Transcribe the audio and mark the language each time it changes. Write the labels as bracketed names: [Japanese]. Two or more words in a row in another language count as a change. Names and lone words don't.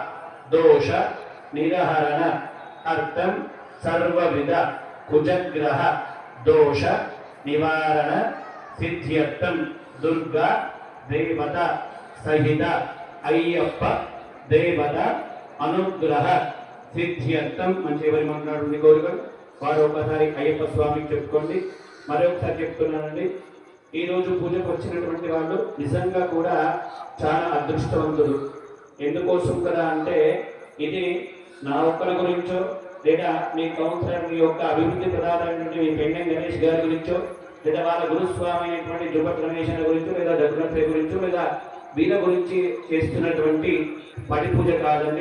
[Sanskrit] दोष निरहरण अर्थं सर्वविध कुजग्रह दोष निवारण सिद्ध्यर्थं दुर्गा देवता सहित अय्यप्प देवता अनुग्रह सिद्ध्यर्थं [Telugu] మంచి ఎవరి మాట్లాడుతుంది కోరికలు వారు ఒకసారి అయ్యప్ప స్వామికి చెప్పుకోండి. మరొకసారి చెప్తున్నానండి, ఈ రోజు పూజకు వచ్చినటువంటి వాళ్ళు నిజంగా కూడా చాలా అదృష్టవంతులు. ఎందుకోసం కదా అంటే ఇది నా ఒక్కరి గురించో లేదా మీ కౌన్సిలర్ మీ యొక్క అభివృద్ధి ప్రధానమైనటువంటి మీ పెండెం గణేష్ గారి గురించో లేదా వాళ్ళ గురుస్వామి అయినటువంటి జుపత్ రమేష్ గురించో లేదా దగ్గర గురించో లేదా వీళ్ళ గురించి చేస్తున్నటువంటి పడి పూజ కాదండి.